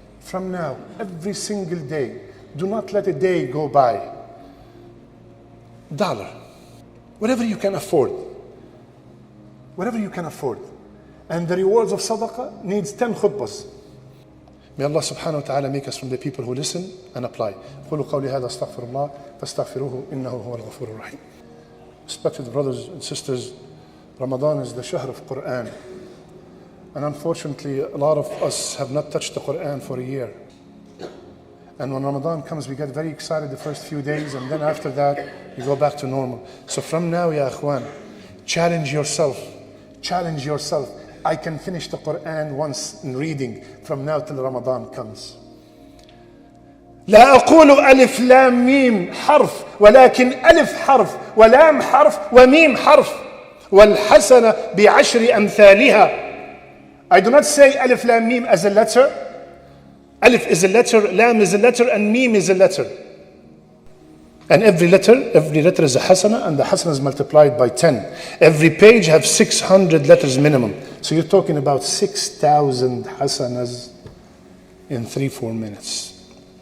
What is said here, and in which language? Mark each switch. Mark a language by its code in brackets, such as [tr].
[en] From now, every single day, do not let a day go by. $1, whatever you can afford. Whatever you can afford. And the rewards of Sadaqah needs 10 khutbahs. May Allah subhanahu wa ta'ala make us from the people who listen and apply. [ar] قولوا قولي هذا استغفر الله فاستغفروه إنه هو الغفور الرحيم. [en] Respected brothers and sisters, Ramadan is the shahr of Quran. And unfortunately, a lot of us have not touched the Quran for a year. And when Ramadan comes, we get very excited the first few days, and then after that, we go back to normal. So from now, ya akhwan, challenge yourself. Challenge yourself. I can finish the Quran once in reading from now till Ramadan comes. [ar] لا أقول ألف لام ميم حرف ولكن ألف حرف ولام حرف وميم حرف والحسنة بعشر أمثالها. [en] I do not say [ar] ألف لام ميم [en] as a letter. ألف is a letter, lam is a letter, and mim is a letter. And every letter is a hasana, and the hasana is multiplied by 10. Every page has 600 letters minimum. So you're talking about 6,000 hasanas in 3-4 minutes.